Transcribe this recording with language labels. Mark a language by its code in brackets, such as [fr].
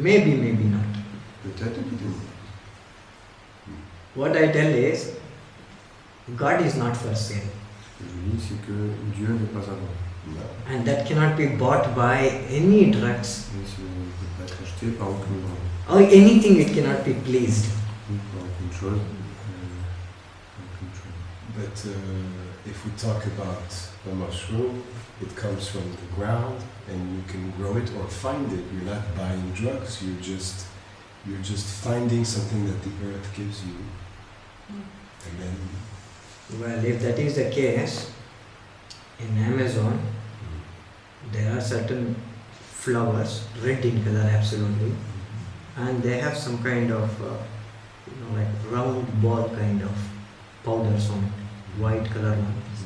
[en] Maybe, maybe not. [fr] Peut-être, peut-être. [en] What I tell is, God is not for sale. [fr] Ce que je dis, c'est que Dieu n'est pas à vendre. [en] No. And that cannot be bought by any drugs [fr] Mais ça ne peut pas être acheté par aucune drogue, [en] or anything it cannot be pleased. [fr] ni par aucune chose. Aucune chose. [en] But if we talk about a mushroom, it comes from the ground and you can grow it or find it. You're not buying drugs, you're just finding something that the earth gives you. And then Well, if that is the case, in Amazon, there are certain flowers, red in color absolutely, and they have some kind of, like round ball kind of powders on it, white color one.